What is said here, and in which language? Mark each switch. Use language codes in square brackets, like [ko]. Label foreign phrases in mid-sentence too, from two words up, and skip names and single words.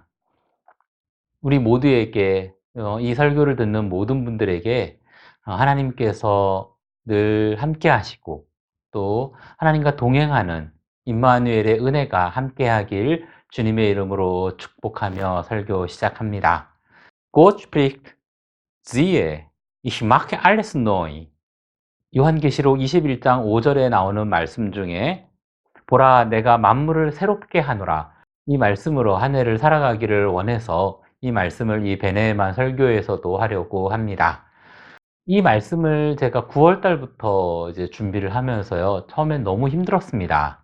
[ko] 우리 모두에게, 이 설교를 듣는 모든 분들에게 하나님께서 늘 함께 하시고 또 하나님과 동행하는 임마누엘의 은혜가 함께 하길 주님의 이름으로 축복하며 설교 시작합니다. [de] Gott spricht, siehe, ich mache alles neu. [ko] 요한계시록 21장 5절에 나오는 말씀 중에 보라, 내가 만물을 새롭게 하노라. 이 말씀으로 한 해를 살아가기를 원해서 이 말씀을 이 베네만 설교에서도 하려고 합니다. 이 말씀을 제가 9월 달부터 이제 준비를 하면서요, 처음엔 너무 힘들었습니다.